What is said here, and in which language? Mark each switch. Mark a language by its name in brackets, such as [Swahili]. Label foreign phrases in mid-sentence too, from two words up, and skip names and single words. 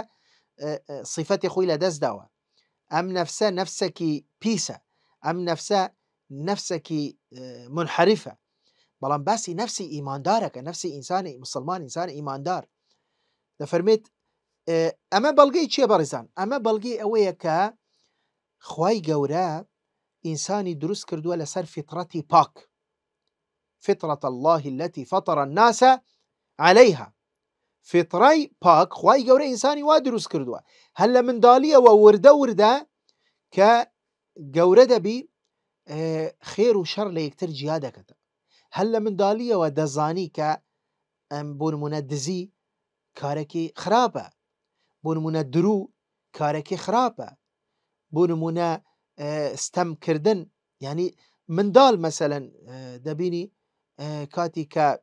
[Central Kurdish] صیفەتی خۆی لە دەست داوە ئەم نەفسە نەفسێکی پیسە ئەم نەفسە نەفسێکی منحرفە بەڵام باسی نەفسی ئیماندارەکە نەفسی ئینسانی مسلمان ئینسانی ئیماندار دەفەرمێت ئەمە بەڵگەی چییە بەڕێزان ئەمە بەڵگەی ئەوەیە کە خوای گەورە ئینسانی دروست کردووە لەسەر فیتڕەتی پاک [Arabic] فطرة الله التي فطر الناس عليها [Central Kurdish] فطرەی پاک خوای گەورە ئینسانی وا دروست کردووە هەر لە منداڵیەوە وردە کە گەورە دەبی خێر و شەڕ لە یەکتر جیا دەکەتە هەر لە منداڵیەوە دەزانی کە بۆ نمونە دزی کارێکی خراپە بۆ نمونە درو کارێکی خراپە بۆ نمونە ستەمکردن ینی منداڵ مەسەلەن دەبینی کاتی کە